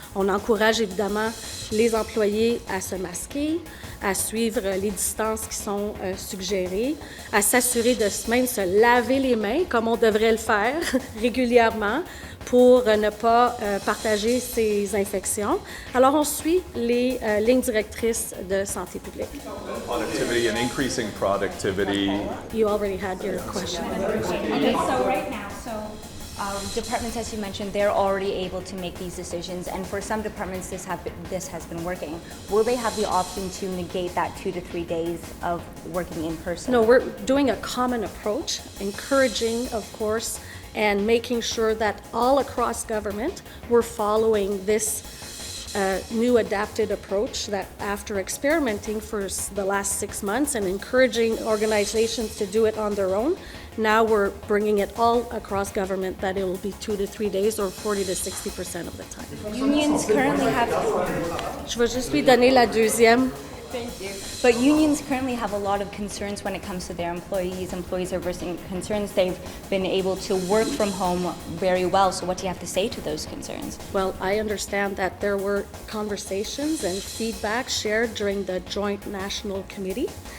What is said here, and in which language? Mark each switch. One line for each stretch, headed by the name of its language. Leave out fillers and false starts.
French: On encourage évidemment les employés à se masquer, à suivre les distances qui sont suggérées, à s'assurer de même se laver les mains comme on devrait le faire régulièrement pour ne pas partager ces infections. Alors, on suit les lignes directrices de santé publique.
English: Productivity and increasing productivity. You already had your question. Okay, so right now, departments, as you mentioned, they're already able to make these decisions, and for some departments, this has been working. Will they have the option to negate that 2 to 3 days of working in person? No, we're doing a common approach, encouraging, of course, and making sure that all across government we're following this new adapted approach that after experimenting for the last 6 months and encouraging organizations to do it on their own, now we're bringing it all across government that it will be 2 to 3 days or 40 to 60% of the time. Unions currently have...
French: Je vais juste lui donner la deuxième.
English: Thank you. But unions currently have a lot of concerns when it comes to their employees. Employees are voicing concerns. They've been able to work from home very well. So what do you have to say to those concerns? Well, I understand that there were conversations and feedback shared during the Joint National Committee.